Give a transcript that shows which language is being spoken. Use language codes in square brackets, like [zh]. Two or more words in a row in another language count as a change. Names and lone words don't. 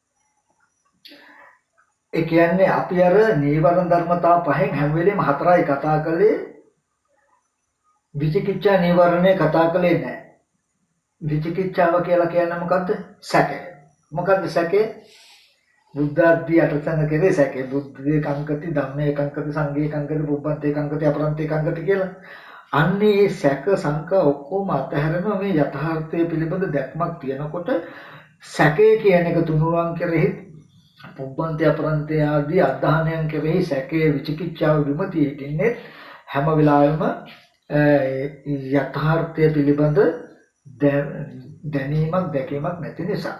[si] ඒ කියන්නේ අපි අර නීවරණ ධර්මතා පහෙන් හැම වෙලෙම හතරයි කතා කළේ. විචිකිච්ඡා නීවරණේ කතා කළේ නැහැ. විචිකිච්ඡාව කියලා කියන්නේ මොකද්ද? සැකය. මොකද්ද සැකය? බුද්ධාදී අටසංග කෙරේ සැකය. [pi] බුද්ධේ කංකති, ධම්මේ කංකති, සංඝේ කංකති, පුබ්බන්තේ කංකති, අපරන්තේ කංකති කියලා. [si] අන්නේ සැක සංකා ඔක්කොම අතහැරෙනවා මේ යථාර්ථය පිළිබඳ දැක්මක් තියෙනකොට සැකය කියන එක තුනුරුවන් කෙරෙහි [pi] පුබ්බන්තේ අපරන්තේ [si] ආදී අධහානයන් කෙරෙහි සැකයේ විචිකිච්ඡාව විමතිය හිටින්නේ හැම වෙලාවෙම යථාර්ථය පිළිබඳ දැනීමක් දැකීමක් නැති නිසා.